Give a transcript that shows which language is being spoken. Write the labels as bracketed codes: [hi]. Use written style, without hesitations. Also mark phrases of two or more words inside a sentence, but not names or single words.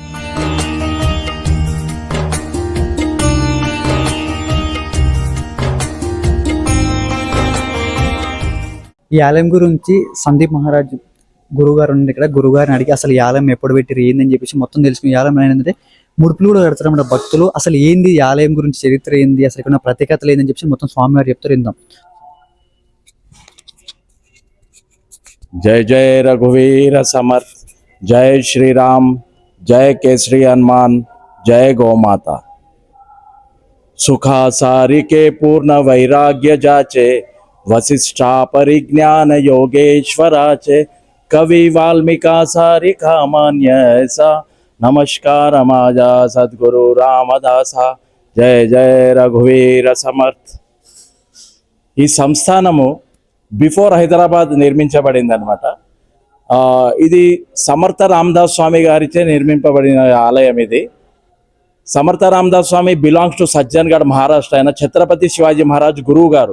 [te] ఈ ఆలయం గురించి సందీప్ మహారాజ్ గురుగారు ఉంది ఇక్కడ. గురుగారిని అడిగి అసలు ఈ ఆలయం ఎప్పుడు పెట్టి ఏందని చెప్పేసి మొత్తం తెలుసుకుని, ఈ ఆలయం ఏంటంటే ముడుపులు కూడా కడతారన్నమాట భక్తులు. అసలు ఏంది ఈ ఆలయం గురించి చరిత్ర ఏంది, అసలు ఇక్కడ ప్రత్యేకతలు ఏందని చెప్పేసి మొత్తం స్వామివారు చెప్తారు. ఇందాం. [mr] जय जय रघुवीर समर्थ, जय श्री राम, जय केसरी हनुमान, जय गौ माता. सुखा सारिके पूर्ण वैराग्य जाचे, वसिष्ठा परिज्ञान योगेश्वराचे, कवि वाल्मीका सारिका मान्य ऐसा, नमस्कार माजा सद्गुरु रामदासा. जय जय रघुवीर समर्थ. [te] ఈ సంస్థానము బిఫోర్ హైదరాబాద్ నిర్మించబడింది అనమాట. ఇది సమర్థ రామదాస్ స్వామి గారిచే నిర్మింపబడిన ఆలయం. ఇది సమర్థ రామదాస్ స్వామి [en] belongs to [te] సజ్జన్గఢ్, మహారాష్ట్ర. ఆయన ఛత్రపతి శివాజీ మహారాజ్ గురువు గారు.